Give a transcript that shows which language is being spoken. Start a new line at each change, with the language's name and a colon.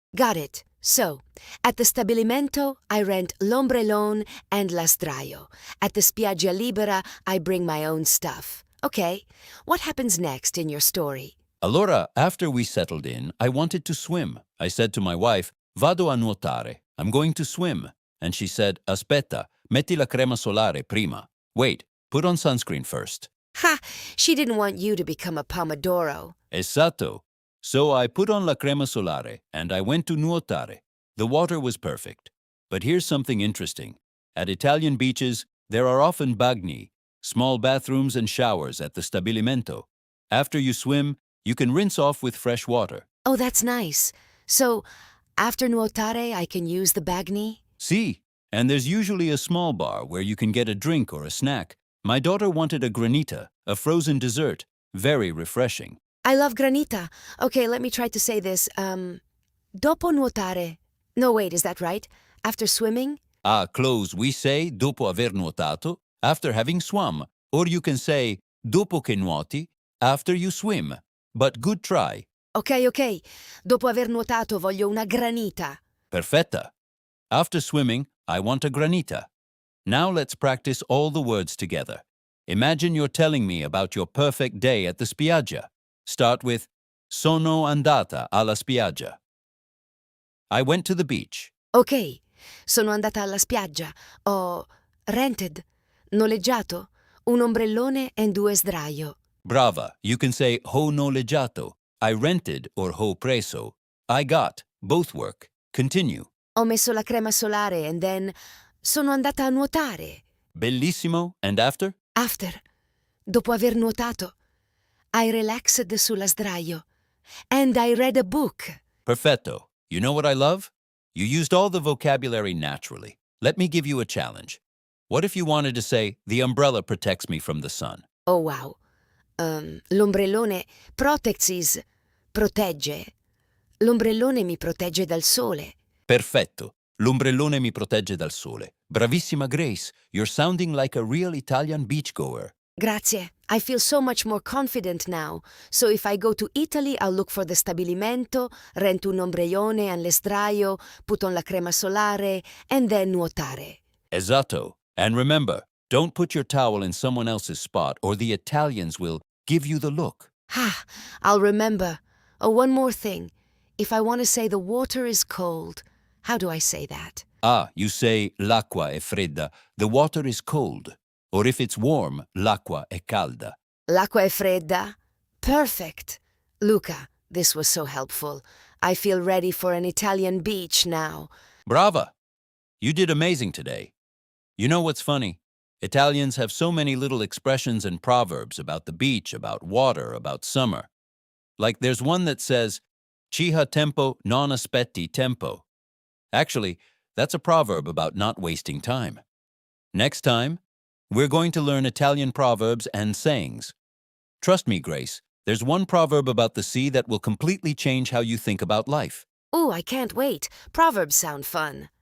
English: Got it. So, at the stabilimento, I rent l'ombrellone and la sdraio. At the Spiaggia Libera, I bring my own stuff. Okay, what happens next in your story? Allora, after we settled in, I wanted to swim. I said to my wife,
Italian: "Vado a nuotare.
English: I'm going to swim." And she said,
Italian: "Aspetta, metti la crema solare prima.
English: Wait, put on sunscreen first." Ha! She didn't want you to become a pomodoro. Esatto. So I put on la crema solare and I went to nuotare. The water was perfect. But here's something interesting. At Italian beaches, there are often bagni, small bathrooms and showers at the stabilimento. After you swim, you can rinse off with fresh water. Oh, that's nice. So, after nuotare, I can use the bagni? See, and there's usually a small bar where you can get a drink or a snack. My daughter wanted a granita, a frozen dessert, very refreshing. I love granita. Okay, let me try to say this.
Italian: Dopo nuotare.
English: No, wait, is that right? After swimming? Close, we say
Italian: dopo aver nuotato,
English: after having swum. Or you can say
Italian: dopo che nuoti,
English: after you swim. But good try. Ok.
Italian: Dopo aver nuotato voglio una granita. Perfetta.
English: After swimming, I want a granita. Now let's practice all the words together. Imagine you're telling me about your perfect day at the spiaggia. Start with
Italian: sono andata alla spiaggia.
English: I went to the beach.
Italian: Ok, sono andata alla spiaggia. Ho rented, noleggiato, un ombrellone e due sdraio. Brava.
English: You can say
Italian: ho noleggiato.
English: I rented or
Italian: ho preso.
English: I got. Both work. Continue.
Italian: Ho messo la crema solare
English: and then
Italian: sono andata a nuotare.
English: Bellissimo. And after? After,
Italian: dopo aver nuotato,
English: I relaxed
Italian: sulla sdraio
English: and I read a book. Perfetto. You know what I love? You used all the vocabulary naturally. Let me give you a challenge. What if you wanted to say, the umbrella protects me from the sun? Oh wow.
Italian: L'ombrellone protexis protegge. L'ombrellone mi protegge dal sole. Perfetto. L'ombrellone mi protegge dal sole. Bravissima Grace.
English: You're sounding like a real Italian beachgoer.
Italian: Grazie.
English: I feel so much more confident now. So if I go to Italy, I'll look for the stabilimento, rent un ombrellone and l'esdraio, put on la crema solare, and then nuotare.
Italian: Esatto.
English: And remember, don't put your towel in someone else's spot or the Italians will give you the look. I'll remember. Oh, one more thing. If I want to say the water is cold, how do I say that? You say
Italian: l'acqua è fredda.
English: The water is cold. Or if it's warm,
Italian: l'acqua è calda. L'acqua è fredda? Perfect.
English: Luca, this was so helpful. I feel ready for an Italian beach now. Brava! You did amazing today. You know what's funny? Italians have so many little expressions and proverbs about the beach, about water, about summer. Like there's one that says,
Italian: Ci ha tempo non aspetti tempo.
English: Actually, that's a proverb about not wasting time. Next time, we're going to learn Italian proverbs and sayings. Trust me, Grace, there's one proverb about the sea that will completely change how you think about life. Ooh, I can't wait. Proverbs sound fun.